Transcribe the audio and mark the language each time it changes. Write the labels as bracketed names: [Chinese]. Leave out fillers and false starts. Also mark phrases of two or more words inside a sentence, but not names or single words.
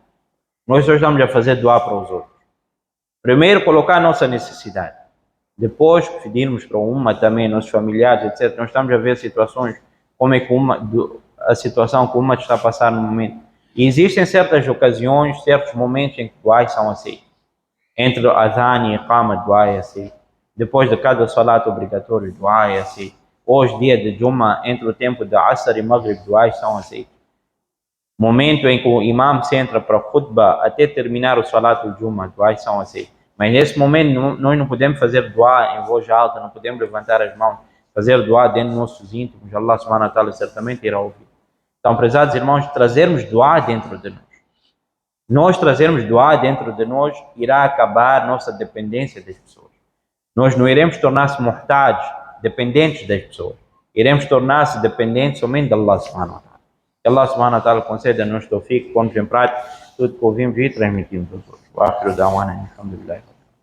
[Portuguese] Nós só estamos a fazer dua para os outros. Primeiro, colocar a nossa necessidade. Depois, pedirmos para uma também, nossos familiares, etc. Nós estamos a ver situações, como é que a situação que uma está a passar no momento. E existem certas ocasiões, certos momentos em que duas são aceitos. Entre o adhan e iqama, dua é aceito. Depois de cada salat obrigatório, dua é aceito. Hoje, dia de Juma, entre o tempo de Asr e Maghrib, duas são aceitos. Momento em que o imam se entra para a khutbah até terminar o salat do Juma, duas são aceitos. Mas nesse momento nós não podemos fazer dua em voz alta, não podemos levantar as mãos. fazer dua dentro dos nossos íntimos, [Arabic] الله سبحانه وتعالى [Portuguese] certamente irá ouvir. Então, prezados irmãos, trazermos dua dentro de nós. Nós trazermos dua dentro de nós irá acabar nossa dependência das pessoas. Nós não iremos tornar-se mortais, dependentes das pessoas. Iremos tornar-se dependentes somente de [Arabic] الله سبحانه وتعالى. [Portuguese] Que [Arabic] الله سبحانه وتعالى [Portuguese] conceda a nós tawfiq, põe em prática tudo que ouvimos e transmitimos aos outros. [Arabic] وآخر دعوانا الحمد لله.